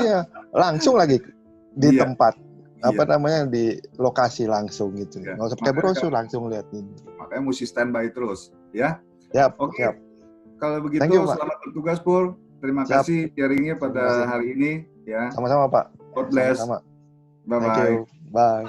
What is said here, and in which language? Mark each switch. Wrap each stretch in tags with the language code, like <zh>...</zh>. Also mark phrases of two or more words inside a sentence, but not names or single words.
<id>Iya, langsung lagi di Iya. tempat apa Iya. namanya di lokasi langsung gitu. Iya. Nggak usah pakai Makanya, brosur, langsung liatin. makanya mesti standby terus, ya. Siap, Oke, siap. kalau</id> <en>Thank</en> <id>begitu</id> <en>you, Pak.</en> <id>selamat bertugas, Pur. Terima Siap. kasih sharingnya Terima kasih. pada hari ini, ya. Sama-sama, Pak.</id> <en>God bless.</en> <id>Sama-sama. Thank</id> <en>Bye-bye. you. Bye.</en>